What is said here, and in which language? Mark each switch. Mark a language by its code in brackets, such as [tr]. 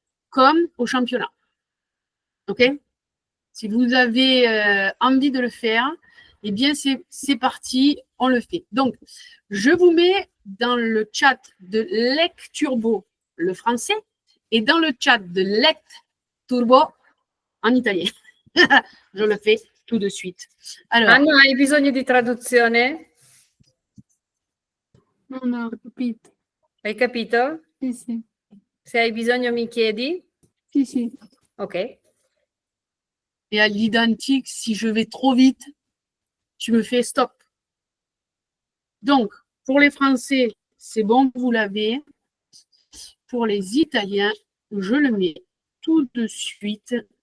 [fr] comme au championnat. OK? Si vous avez envie de le faire, eh bien, c'est parti, on le fait. Donc, je vous mets dans le chat de Lecturbo le français et dans le chat de Lecturbo en italien. Je le fais tout de suite. Alors, [it] Anna, hai bisogno di traduzione? Non ho capito. Hai capito? Sì, sì. Se hai bisogno mi chiedi? Sì, sì. Ok. [fr] et à l'identique, si je vais trop vite, tu me fais stop. Donc, pour les Français, c'est bon, vous l'avez. Pour les Italiens, je le mets tout de suite.